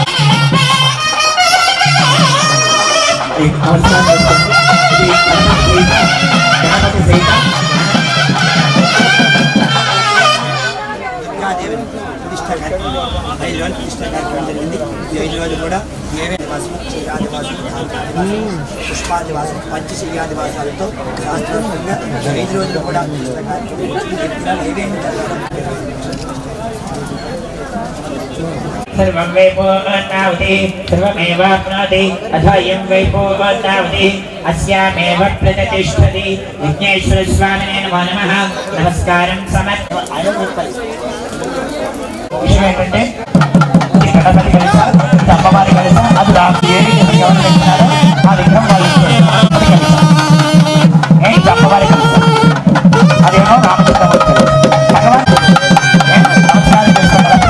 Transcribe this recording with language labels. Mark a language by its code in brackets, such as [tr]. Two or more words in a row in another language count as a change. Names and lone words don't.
[te] గణపతి సహిత దుర్గాదేవిని ప్రతిష్ట కార్యక్రమం 5 రోజులు ప్రతిష్ట కార్యక్రమం జరిగింది. 5 రోజులు కూడా ఏవేదివాసం, క్షీరాదివాసం, పుష్పాదివాసం, పంచశీయాదివాసాలతో శాస్త్రోక్తంగా 5 రోజులు కూడా ప్రతిష్ట కార్యక్రమం ఏవేమి [sa] सर्वं वै पूर्णाहुति सर्वमेवाप्नोति अथायं वै पूर्णाहुति अस्यामेव प्रतिष्ठति. विघ्नेश्वरस्वामिने नमो नमः. [te] నమస్కారం విషయం ఏంటంటే గణపతి కలిసా, అమ్మవారి కలిసా, అది ఏమి ఎవరు పెట్టినారో ఆ విగ్రహం వాళ్ళు ఏంటి అమ్మవారి కలిసా, అదేమో రామచంద్రమూర్తి భగవాన్ నమస్కారం చేస్తాం.